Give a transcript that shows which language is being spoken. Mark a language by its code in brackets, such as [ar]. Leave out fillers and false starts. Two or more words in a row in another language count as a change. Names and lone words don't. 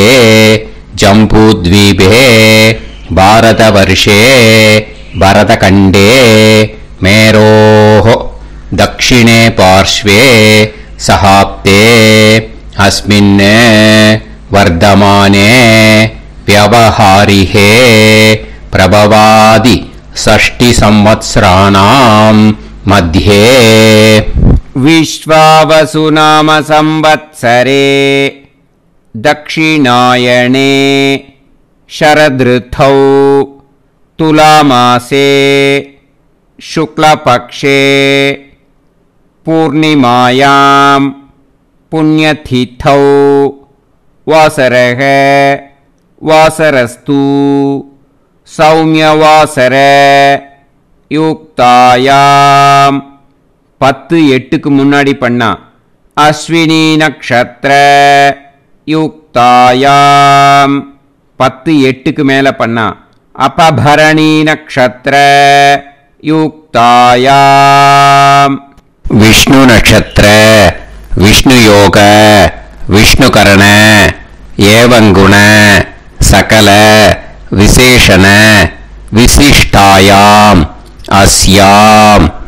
[sa] जम्बूद्वीपे भारतवर्षे भरतखण्डे मेरोः दक्षिणे पार्श्वे शकाब्दे अस्मिन् वर्तमाने व्यवहारिहे प्रभवादि षष्टि संवत्सराणां मध्ये विश्वावसु नाम संवत्सरे दक्षिणायणे शरदृतौ तुलामासे शुक्लपक्षे पूर्णिमायां पुण्यतिथौ वासरः वासरस्तु सौम्यवासर युक्तायां 10-8 [ta] முன்னாடி பண்ணா [sa] अश्विनी नक्षत्र युक्तायाम् 10-8 [ta] மேல பண்ணா [sa] अपभरणी नक्षत्र युक्तायाम्. विष्णु नक्षत्र विष्णु योग विष्णुकरण एवंगुण सकल विशेषण विशिष्टायाम् अस्याम्